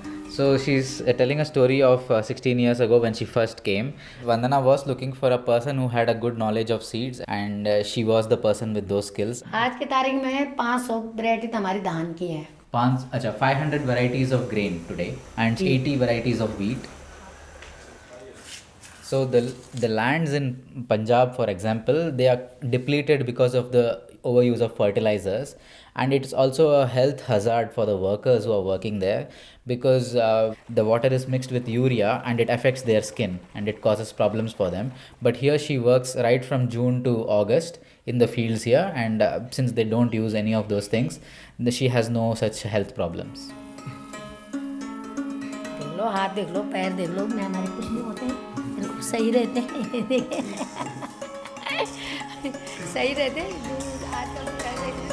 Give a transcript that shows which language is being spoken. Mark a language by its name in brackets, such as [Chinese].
[English] So she's telling a story of 16 years ago when she first came. Vandana was looking for a person who had a good knowledge of seeds, and she was the person with those skills. [Hindi] आज की तारीख में 500 variety हमारी धान की है. [English] 500 varieties of grain today and 80 varieties of wheat. So the lands in Punjab, for example, they are depleted because of the overuse of fertilizers, and it's also a health hazard for the workers who are working there, because the water is mixed with urea and it affects their skin and it causes problems for them. But here she works right from June to August in the fields here, and since they don't use any of those things, she has no such health problems. [Hindi] देख लो, हाथ देख लो, पैर देख लो, मैं हमारे कुछ नहीं होते हैं, बिल्कुल सही रहते हैं. सही रहते हैं आजकल तो ऐसे ही.